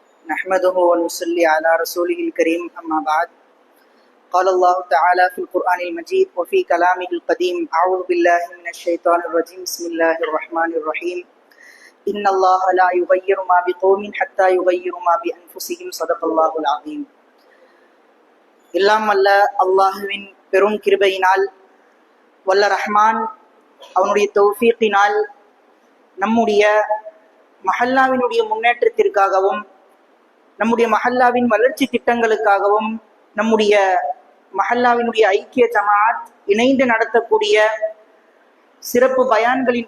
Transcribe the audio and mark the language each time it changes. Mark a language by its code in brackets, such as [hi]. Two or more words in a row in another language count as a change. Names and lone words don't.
[ar] نحمده ونصلي على رسوله الكريم أما بعد قال الله تعالى في القرآن المجيد وفي كلامه القديم أعوذ بالله من الشيطان الرجيم بسم الله الرحمن الرحيم إن الله لا يغير ما بقوم حتى يغيروا ما بأنفسهم صدق الله العظيم. [ta] எல்லாம் வல்ல அல்லாஹுவின் பெரும் கிருபையினால் வல்ல ரஹ்மான் அவனுடைய தௌஃபீக்கினால் நம்முடைய மஹல்லாவினுடைய முன்னேற்றத்திற்காகவும் நம்முடைய மஹல்லாவின் வளர்ச்சி திட்டங்களுக்காகவும் நம்முடைய மஹல்லாவினுடைய ஐக்கிய ஜமாஅத் இணைந்து நடத்தக்கூடிய சிறப்பு பயான்களின்